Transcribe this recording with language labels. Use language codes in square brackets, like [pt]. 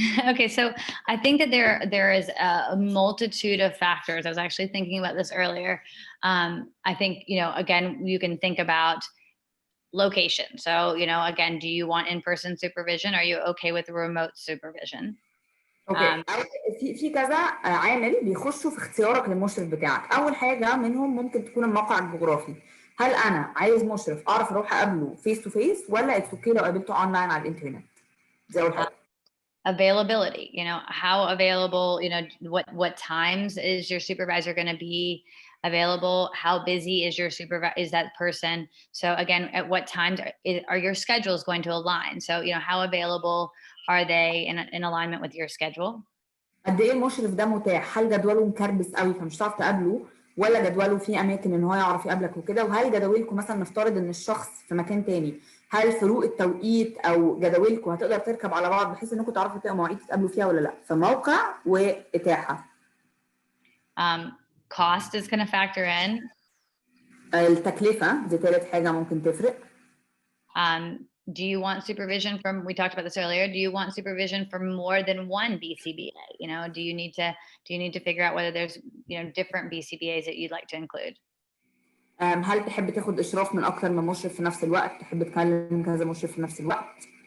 [en] Okay, so I think that there is a multitude of factors. I was actually thinking about this earlier. I think, again, you can think about location. So, again, do you want in-person supervision? Are you okay with remote supervision? Okay. [ar] في كذا عامل بيخشوا في اختيارك للمشرف بتاعك. أول حاجة منهم ممكن تكون الموقع الجغرافي. هل أنا عايز مشرف أعرف أروح أقابله [en] face to face [ar] ولا [en] it's okay [ar] لو قابلته online على الإنترنت؟ دي أول حاجة. [en] Availability, how available, what times is your supervisor going to be available? How busy is that person? So again, at what times are your schedules going to align? So, how available are they in alignment with your schedule? [ar] قد ايه المشرف ده متاح؟ هل جدوله مكربس قوي فمش هتعرف تقابله ولا جدوله فيه اماكن ان هو يعرف يقابلك وكده؟ وهل جداولكم مثلا نفترض ان الشخص في مكان تاني، هل فروق التوقيت او جداولكم هتقدر تركب على بعض بحيث انكم تعرفوا تلاقوا مواعيد تتقابلوا فيها ولا لا؟ فموقع واتاحه. [en] Cost is going to factor in. [ar] التكلفه دي ثالث حاجه ممكن تفرق. [en] Do you want supervision from, we talked about this earlier, do you want supervision for more than one BCBA? Do you need to figure out whether there's, different BCBAs that you'd like to include? [ar] هل تحب تاخد اشراف من اكتر من مشرف في نفس الوقت؟ تحب تكلم كذا مشرف في نفس الوقت؟